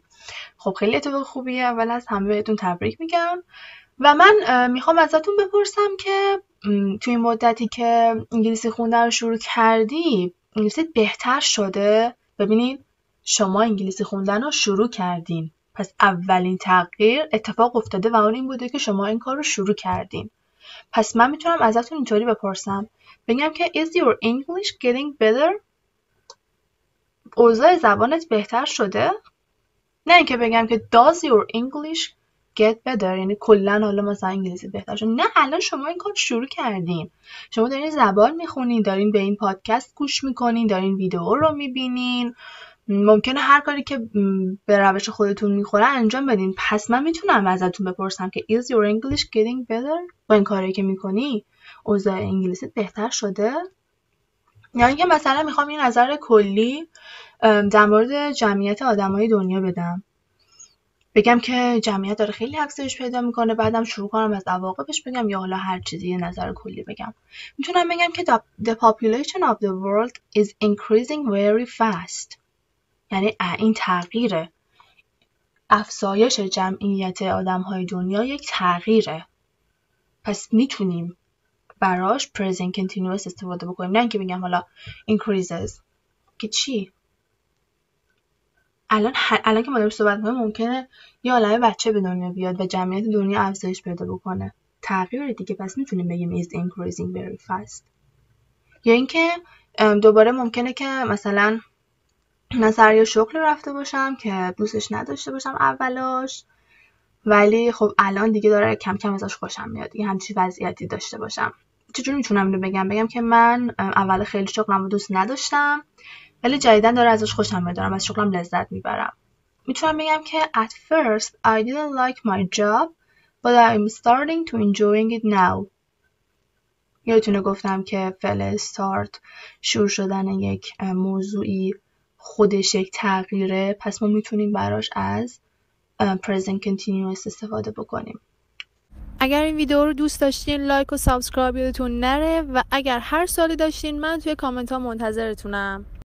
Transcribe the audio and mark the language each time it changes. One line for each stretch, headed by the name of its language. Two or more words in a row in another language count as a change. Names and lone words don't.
Persian: خب خیلی اتفاق خوبیه، اول از همه بهتون تبریک میگم و من میخوام ازتون بپرسم که توی این مدتی که انگلیسی خوندن رو شروع کردی انگلیسی بهتر شده؟ ببینید شما انگلیسی خوندن رو شروع کردین، پس اولین تغییر اتفاق افتاده و اون این بوده که شما این کار رو شروع کردین. پس من میتونم ازتون اینطوری بپرسم، بگم که
English: is your English getting better؟
Persian: اوضاع زبانت بهتر شده؟ نه اینکه بگم که
English: does your English get better،
Persian: یعنی کلا حالا مثلا انگلیسی بهتر شد. نه، الان شما این کار شروع کردین، شما دارین زبان میخونین، دارین به این پادکست گوش میکنین، دارین ویدیو رو میبینین، ممکنه هر کاری که به روش خودتون میخوره انجام بدین. پس من میتونم ازتون بپرسم که
English: is your English getting better؟
Persian: با این کاری که میکنی اوضاع انگلیسی بهتر شده؟ یا اینکه مثلا میخوام یه نظر کلی در مورد جمعیت آدمای دنیا بدم، بگم که جمعیت داره خیلی افزایش پیدا میکنه، بعدم شروع کنم از عواقبش بگم، یا حالا هر چیزی یه نظر کلی بگم. میتونم بگم که
English: the population of the world is increasing very fast،
Persian: یعنی این تغییره، افزایش جمعیت آدمهای دنیا یک تغییره، پس میتونیم براش
English: present continuous
Persian: استفاده بکنیم، نه اینکه بگم حالا increases که چی؟ الان که ما داریم صحبت می‌کنیم ممکنه یه عالمه بچه به دنیا بیاد و جمعیت دنیا افزایش پیدا بکنه، تغییر دیگه، پس میتونیم بگیم
English: is increasing very fast.
Persian: یا اینکه دوباره ممکنه که مثلا من سر یه شغل رفته باشم که دوستش نداشته باشم اولاش، ولی خب الان دیگه داره کم کم ازش خوشم میاد، دیگه همچین وضعیتی داشته باشم. چجوری میتونم اینو بگم که من اول خیلی شغلم رو دوست نداشتم ولی جدیدن داره ازش خوشم میاد، دارم از شغلم لذت میبرم. میتونم بگم که
English: at first I didn't like my job but I'm starting to enjoying it now.
Persian: یادتونه گفتم که فعل start شروع شدن یک موضوعی خودش یک تغییره، پس ما میتونیم براش از
English: present continuous
Persian: استفاده بکنیم. اگر این ویدیو رو دوست داشتین لایک و سابسکرایب یادتون نره و اگر هر سوالی داشتین من توی کامنت ها منتظرتونم.